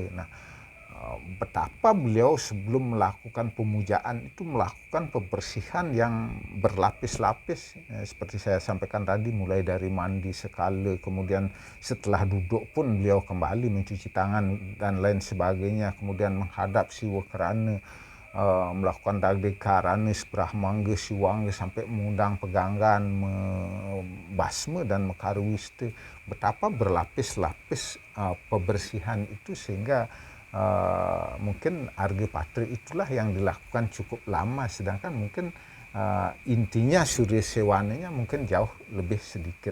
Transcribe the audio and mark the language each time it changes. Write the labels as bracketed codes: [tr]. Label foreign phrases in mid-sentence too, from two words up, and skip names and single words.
[id] Nah, betapa beliau sebelum melakukan pemujaan itu melakukan pembersihan yang berlapis-lapis, seperti saya sampaikan tadi, mulai dari mandi sekala, kemudian setelah duduk pun beliau kembali mencuci tangan dan lain sebagainya, kemudian menghadap Siwa Kerana, melakukan [sa] dagde karana sebrahmangga siwangga [id] sampai mengundang peganggan, basma dan mekarwiste. Betapa berlapis-lapis pembersihan itu sehingga mungkin Arga Patra itulah yang dilakukan cukup lama, sedangkan mungkin intinya Surya Sewananya mungkin jauh lebih sedikit.